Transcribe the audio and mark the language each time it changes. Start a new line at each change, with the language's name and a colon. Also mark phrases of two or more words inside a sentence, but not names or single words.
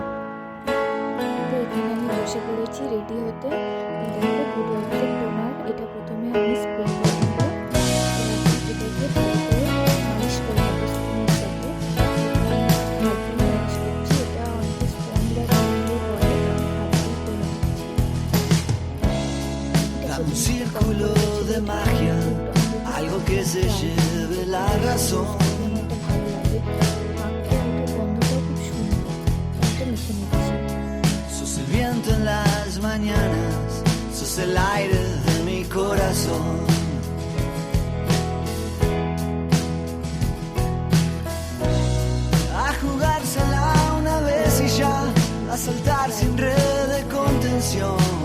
Bangla: তো এখানে আমি বসে পড়েছি রেডি হতে। দেখো গুড ওয়াইফের টোনার, এটা প্রথমে আমি স্প্রে করে নেবো। এটাকে ভালো করে মালিশ করে নেবো স্পুনের সাথে। হাত দিয়ে মালিশ করছি, এটা অনেকে স্পঞ্জ বা ক্রিম দিয়ে করে, আমি হাত দিয়ে করে নিচ্ছি।
Spanish: Dame un círculo de magia, algo que se lleve la razón.
Bangla: ভালো লাগে, মাখতে এটার গন্ধটাও খুব সুন্দর। এটা মেখে নিচ্ছি।
Spanish: Sos el viento en las mañanas, sos el aire de mi corazón. A jugársela una vez y ya, a saltar sin red de contención.